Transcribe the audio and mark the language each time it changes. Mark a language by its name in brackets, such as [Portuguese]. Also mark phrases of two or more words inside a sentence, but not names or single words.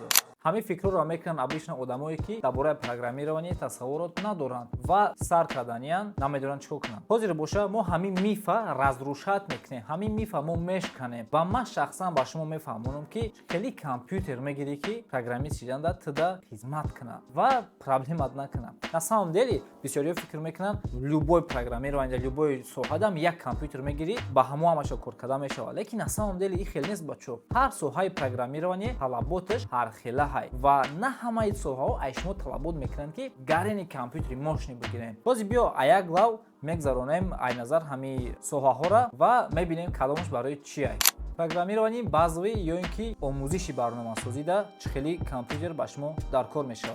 [Tajik] Ҳамин фикрҳоро мекунанд обычно одамое, ки дар бораи программирование тасаввурот надоранд ва сар карданиян намедонанд чӣ кор кунанд. Ҳозир боша мо ҳамин мифа разрушат мекунем, ҳамин мифа мо мешканем ва ман шахсан ба шумо мефаҳмонам, ки хеле компютер мегирӣ, ки программист шуданда туда хизмат кунад ва проблемат накунад. [Russian] На самом деле [Tajik] бисёриҳо фикр мекунанд [Russian] любой программирование [Tajik] дар любой соҳадам як компютер мегирӣ, ба ҳамаашо кор кардан мешавад. Лекин [Russian] на самом деле [Tajik] ин хел нест бачо. Ҳар соҳаи программирование талаботаш ҳархела ҳай ва на ҳамаи соҳаҳо аз шумо талабот мекунанд, ки гарени компютери мошини бигирем. Ҳозир биё як лав мегзаронем айназар ҳамин соҳаҳоро ва мебинем кадомаш барои чие. Программирование базовӣ ё ин ки омӯзиши барномасозида чӣ хели компютер ба шумо дар кор мешавад.